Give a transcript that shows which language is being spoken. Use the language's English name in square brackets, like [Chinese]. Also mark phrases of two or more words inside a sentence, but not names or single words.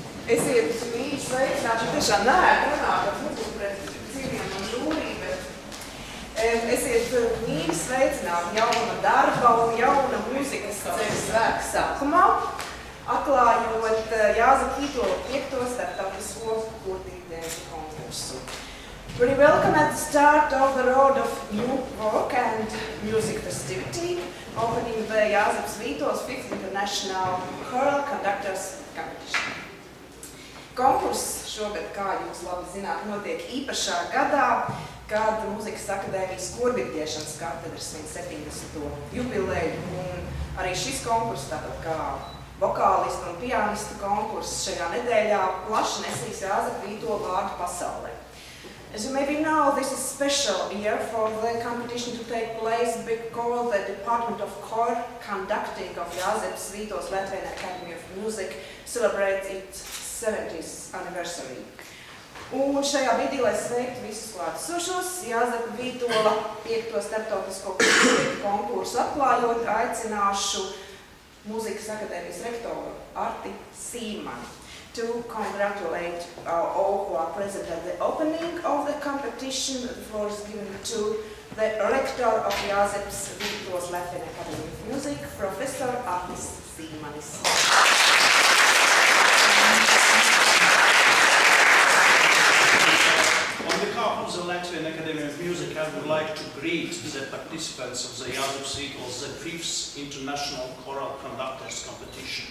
[Latvian] Esiet mīļi sveicināti, tiešām neētu runāt ar muziku pret dzīviem un žūrī, bet esiet mīļi sveicināti jauna darba un jauna mūzikas ceļa svētku sākumā, atklājot Jāzepa Vītola 5. starptautisko kurtītēju konkursu. [English] Very welcome at the start of the road of new work and music festivity, opening the Jāzeps Vītols 5th International Choral Conductors Competition. [Latvian] Konkurss šogad, kā jūs labi zināt, notiek īpašā gadā, kad Mūzikas akadēmijas kordirģēšanas katedras svin 70. jubileju, un arī šis konkurss, tātad kā vokālistu un pianistu konkurss šajā nedēļā plaši nesīs Jāzepa Vītola vārdu pasaulē. [English] As you maybe know, this is a special year for the competition to take place because the Department of Choral Conducting of Jāzepas Vītols Latvian Academy of Music celebrates its 70th anniversary. [Latvian] Un šajā brīdī, lai sveiktu visus klātesošos, Jāzepa Vītola 5. starptautisko konkursu atklājot, aicināšu Mūzikas akadēmijas rektoru Arti Sīmani [English] to congratulate all who are present at the opening of the competition. The floor is given to the rector of Jāzepas Vītols Latvian Academy of Music, Professor Artis Sīmanis. On behalf of the Latvian Academy of Music, I would like to greet the participants of the Jāzepa Vītols, the 5th International Choral Conductors Competition.